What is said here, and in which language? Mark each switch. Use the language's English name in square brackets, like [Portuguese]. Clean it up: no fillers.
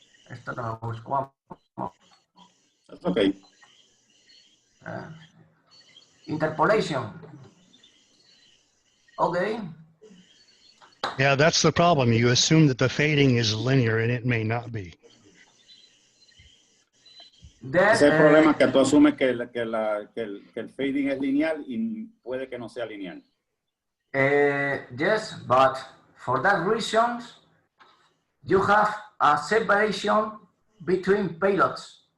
[Spanish] Esto no me busco. [English] That's okay. Interpolation. Okay. Yeah, that's the problem. You assume that the fading is linear and it may not be. Then, [Spanish] Ese es el problema, que tú asumes que el fading es lineal y puede que no sea lineal. [English] yes, but for that reason, you have a separation between payloads.